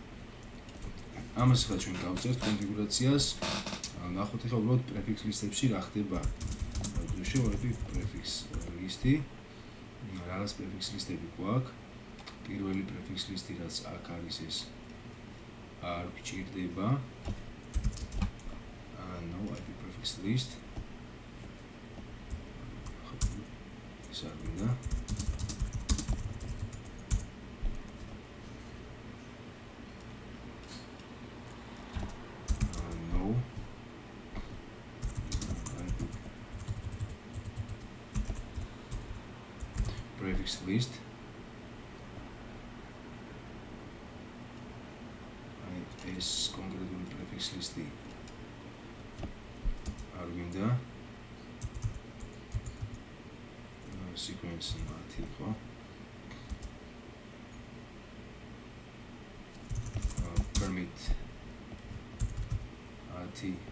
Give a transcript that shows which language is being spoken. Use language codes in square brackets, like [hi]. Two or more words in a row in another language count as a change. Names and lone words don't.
[ka] ამას ახლა ჩვენ გავწერთ კონფიგურაციას. ნახოთ ახლა უბრალოდ [en] prefix list-ებში [ka] რა ხდება. შევარდი [en] prefix list-ი. [ka] რაღაც [en] prefix list-ები [ka] გვაქვს. პირველი [en] prefix list-ი [ka] რაც აქ არის ეს არ გჭირდება. [en] No IP prefix list. Sarvina. No. Prefix list. [ka] ეს კონკრეტული [en] prefix list-ი [ka] არ გვინდა sequence მათი ხო [en] permit ati